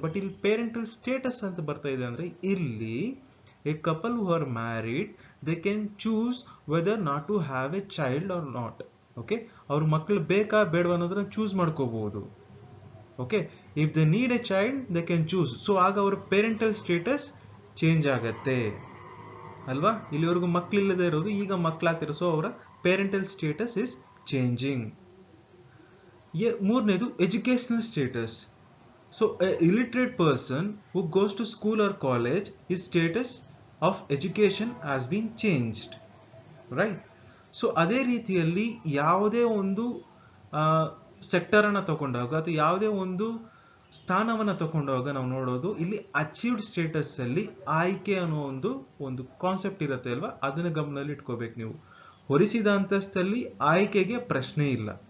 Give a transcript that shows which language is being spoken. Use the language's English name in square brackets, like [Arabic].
[Kannada] But ಇಲ್ಲಿ parental status ಅಂತ ಬರ್ತಾ ಇದೆ ಅಂದ್ರೆ ಇಲ್ಲಿ [English] a couple who are married, they can choose whether not to have a child or not. [Kannada] Okay, ಅವ್ರ ಮಕ್ಕಳು ಬೇಕಾ ಬೇಡವಾ ಅನ್ನೋದನ್ನ ಚೂಸ್ ಮಾಡ್ಕೋಬಹುದು. [English] Okay, if they need a child they can choose. [Kannada] So ಆಗ ಅವ್ರ ಪೇರೆಂಟಲ್ ಸ್ಟೇಟಸ್ ಚೇಂಜ್ ಆಗತ್ತೆ ಅಲ್ವಾ? ಇಲ್ಲಿವರೆಗೂ ಮಕ್ಕಳಿಲ್ಲದೆ ಇರೋದು ಈಗ ಮಕ್ಕಳಾಗ್ತಿರೋ, ಸೊ ಅವರ ಪೇರೆಂಟಲ್ ಸ್ಟೇಟಸ್ [English] Is changing. [Kannada] ಮೂರನೇದು educational status. [English] So a illiterate person who goes to school or college, his status of education has been changed, right? [Kannada] So ಅದೇ ರೀತಿಯಲ್ಲಿ ಯಾವುದೇ ಒಂದು ಸೆಕ್ಟರ್ ಅನ್ನ ತಗೊಂಡಾಗ ಅಥವಾ ಯಾವುದೇ ಒಂದು ಸ್ಥಾನವನ್ನ ತಗೊಂಡಾಗ ನಾವು ನೋಡೋದು ಇಲ್ಲಿ ಅಚೀವ್ಡ್ ಸ್ಟೇಟಸ್ ಅಲ್ಲಿ ಆಯ್ಕೆ ಅನ್ನೋ ಒಂದು ಕಾನ್ಸೆಪ್ಟ್ ಇರುತ್ತೆ ಅಲ್ವಾ? ಅದನ್ನ ಗಮನದಲ್ಲಿ ಇಟ್ಕೋಬೇಕು ನೀವು. ಹೊರಿಸಿದ ಅಂತಸ್ತಲ್ಲಿ ಆಯ್ಕೆಗೆ ಪ್ರಶ್ನೆ ಇಲ್ಲ.